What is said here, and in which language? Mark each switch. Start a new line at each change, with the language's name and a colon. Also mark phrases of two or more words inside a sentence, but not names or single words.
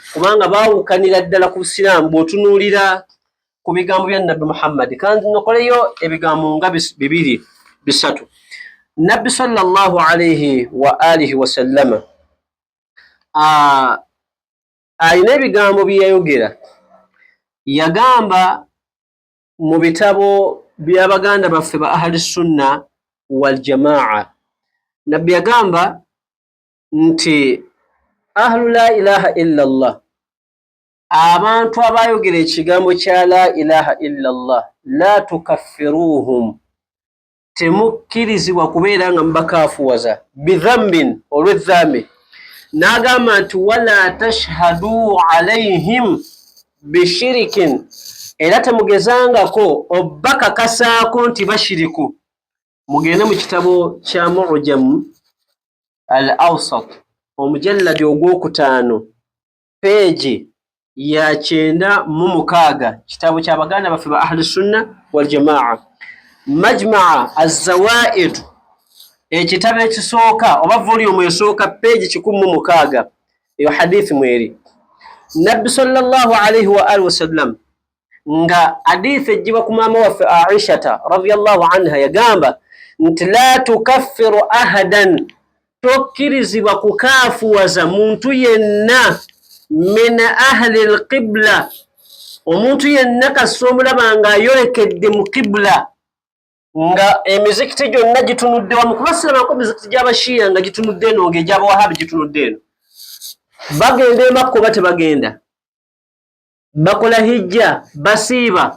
Ganda: kubanga baawukanira ddala ku Busiraamu bw'otunuulira ku bigambo bya Nabbi Muhammad. Kandi nokoleyo ebigambo nga bibiri bisatu. Nabbi
Arabic: صلى الله عليه وآله وسلم
Ganda: alina ebigambo bye yayogera. Yagamba mu bitabo by'abaganda baffe ba
Arabic: أهل السنة والجماعة,
Ganda: Nabbi yagamba nti
Arabic: أهل لا إله إلا الله,
Ganda: abantu abayogera ekigambo kya
Arabic: لا إله إلا الله, لا تكفروهم,
Ganda: temukkirizibwa kubeera nga mubakaafuwaza, bidhambin, olw'edhambi. N'agamba nti
Arabic: ولا تشهدوا عليهم بشرك,
Ganda: era temugezangako obbakakasaako nti bashiriku. Mugende mu kitabo kya Mu'jam al-Awsat omujalladi ogwokutaano peegi ya 906, kitabo ky'abaganda baffe ba
Arabic: أهل السنة والجماعة.
Ganda: Majmaa az-Zawaid, ekitabo ekisooka oba volume esooka peegi 106, eyo hadithi mweri. Nabbi
Arabic: صلى الله عليه وآله وسلم
Ganda: nga hadithi ejjiba ku maama waffe Aisha
Arabic: رضي الله عنها
Ganda: yagamba nti
Arabic: لا تكفروا أحدا,
Ganda: tokkirizibwa kukaafuwaza muntu yenna
Arabic: من أهل القبلة,
Ganda: omuntu yenna kasita omulaba nga ayolekedde mu qibla, nga emizikiti gyonna gitunudde wamu. Kubasirabako emizikiti gy'abashiya nga gitunudde eno, ng'egy'abawahabi gitunudde eno. Bagenda e Makka oba tebagenda? Bakola hijja, basiiba.